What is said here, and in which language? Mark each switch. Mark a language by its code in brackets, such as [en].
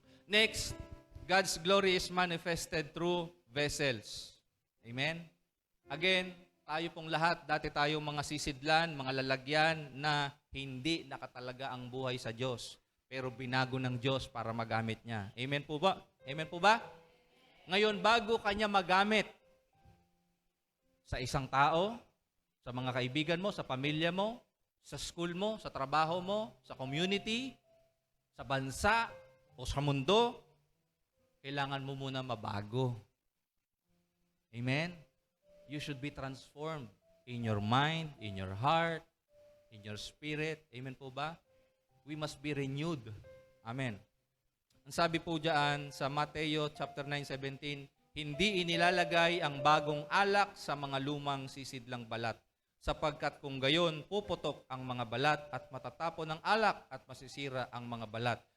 [en] Next, God's glory is manifested through vessels. Amen? [tl] Again, tayo pong lahat, dati tayong mga sisidlan, mga lalagyan na hindi nakatalaga ang buhay sa Diyos. Pero binago ng Diyos para magamit niya. Amen po ba? Amen po ba? Ngayon, bago kanya magamit sa isang tao, sa mga kaibigan mo, sa pamilya mo, sa school mo, sa trabaho mo, sa community, sa bansa, o sa mundo, kailangan mo muna mabago. Amen? [en] You should be transformed in your mind, in your heart, in your spirit. [tl] Amen po ba? [en] We must be renewed. Amen. [tl] Ang sabi po diyan sa Mateo chapter 9:17, hindi inilalagay ang bagong alak sa mga lumang sisidlang balat, sapagkat kung gayon, puputok ang mga balat at matatapon ng alak at masisira ang mga balat.